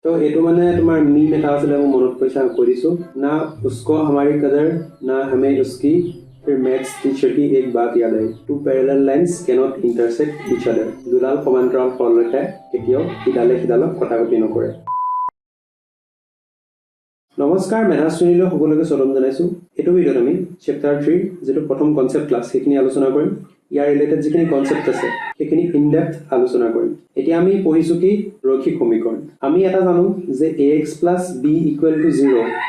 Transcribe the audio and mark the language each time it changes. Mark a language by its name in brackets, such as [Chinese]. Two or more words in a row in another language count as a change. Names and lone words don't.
[Assamese] तो এইটো মানে তোমাৰ मीम এটা আছিলে মই মনত পইচা কৰিছো [Hindi] ना उसको हमारी कदर ना हमें उसकी फिर [English] maths teacher [Hindi] की एक बात याद आई [English] two parallel lines cannot intersect each other [Assamese] দুডাল সমান্তৰাল সৰলৰেখাই কেতিয়াও ইডালে সিডালক কটাকটি নকৰে নমস্কাৰ মেধাস শ্ৰেণীলৈ সকলোকে স্বাগতম জনাইছো এইটো ভিডিঅ'ত আমি চেপ্টাৰ 3 যেটো প্ৰথম [English] concept class [Assamese] সেইখিনি আলোচনা কৰিম ইয়াৰ ৰিলেটেড যিখিনি কনসেপ্ট আছে সেইখিনি [English] in depth [Assamese] আলোচনা কৰিম এতিয়া আমি পঢ়িছো কি ৰৈখিক সমীকৰণ আমি এটা জানো যে ax b = 0